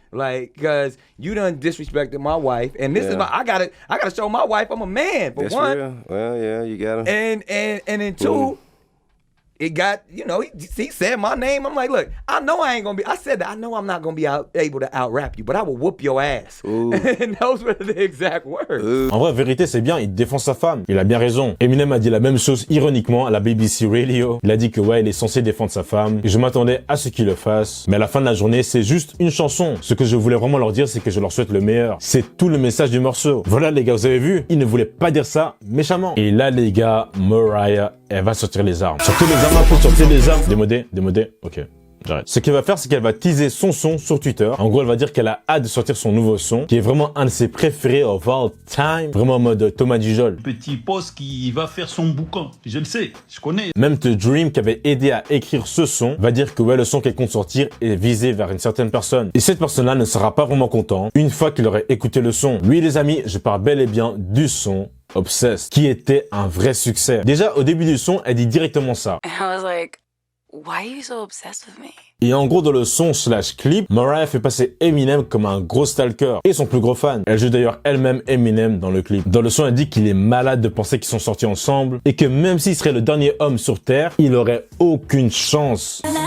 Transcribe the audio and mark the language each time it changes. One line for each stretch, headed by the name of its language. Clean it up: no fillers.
English: Like, cause you done disrespected my wife, and this is I gotta show my wife I'm a man. For That's one, real. Well, yeah, you got him. and then two, it got, he said my name. I'm like, look, I know I said that I know I'm not gonna be able to out-rap you, but I will whoop your ass. And those were the exact words.
French: En vrai, vérité, c'est bien, il défend sa femme. Il a bien raison. Eminem a dit la même chose ironiquement à la BBC Radio. Il a dit que il est censé défendre sa femme. Et je m'attendais à ce qu'il le fasse. Mais à la fin de la journée, c'est juste une chanson. Ce que je voulais vraiment leur dire, c'est que je leur souhaite le meilleur. C'est tout le message du morceau. Voilà les gars, vous avez vu? Il ne voulait pas dire ça méchamment. Et là les gars, Mariah, elle va sortir les armes. Sortir les armes, faut sortir les armes. Démodé, ok. J'arrête. Ce qu'elle va faire, c'est qu'elle va teaser son son sur Twitter. En gros, elle va dire qu'elle a hâte de sortir son nouveau son, qui est vraiment un de ses préférés of all time. Vraiment en mode Thomas Dujol. Petit poste qui va faire son bouquin. Je le sais, je connais. Même The Dream, qui avait aidé à écrire ce son, va dire que le son qu'elle compte sortir est visé vers une certaine personne. Et cette personne-là ne sera pas vraiment content une fois qu'il aurait écouté le son. Oui, les amis, je parle bel et bien du son Obsessed, qui était un vrai succès. Déjà, au début du son, elle dit directement ça.
English: And I was like, why are you so obsessed with me?
French: Et en gros, dans le son / clip, Mariah fait passer Eminem comme un gros stalker et son plus gros fan. Elle joue d'ailleurs elle-même Eminem dans le clip. Dans le son, elle dit qu'il est malade de penser qu'ils sont sortis ensemble et que même s'il serait le dernier homme sur Terre, il aurait aucune chance.